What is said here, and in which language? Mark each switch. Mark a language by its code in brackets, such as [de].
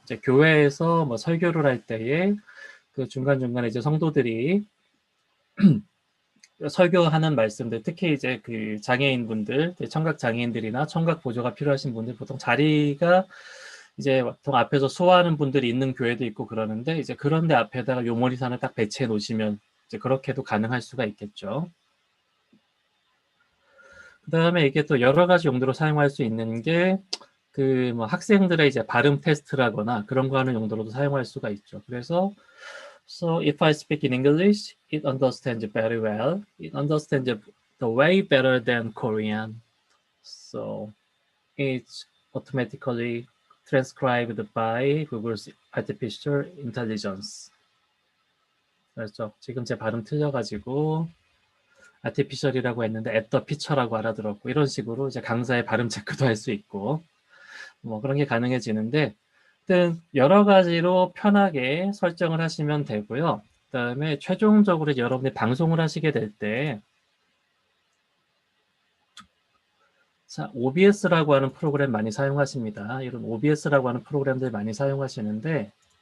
[ko] 이제 교회에서 뭐 설교를 할 때에 그 중간중간에 이제 성도들이 설교하는 말씀들, 특히 이제 그 장애인분들, 청각 장애인들이나 청각 보조가 필요하신 분들, 보통 자리가 이제 보통 앞에서 수화하는 분들이 있는 교회도 있고 그러는데, 이제 그런데 앞에다가 요 모니터를 딱 배치해 놓으시면 이제 그렇게도 가능할 수가 있겠죠. 그 다음에 이게 또 여러 가지 용도로 사용할 수 있는 게, 그 뭐 학생들의 이제 발음 테스트라거나 그런 거 하는 용도로도 사용할 수가 있죠. 그래서 [en] So if I speak in English, it understands very well. It understands the way better than Korean. So it's automatically transcribed by Google's artificial intelligence. [ko] 그렇죠. 지금 제 발음 틀려가지고 artificial이라고 했는데 [en] at the picture [ko] 라고 알아들었고, 이런 식으로 이제 강사의 발음 체크도 할 수 있고 뭐 그런 게 가능해지는데, 여러 가지로 편하게 설정을 하시면 되고요. 그 다음에 최종적으로 여러분이 방송을 하시게 될 때, 자, OBS라고 하는 프로그램 많이 사용하십니다. 이런 OBS라고 하는 프로그램들 많이 사용하시는데,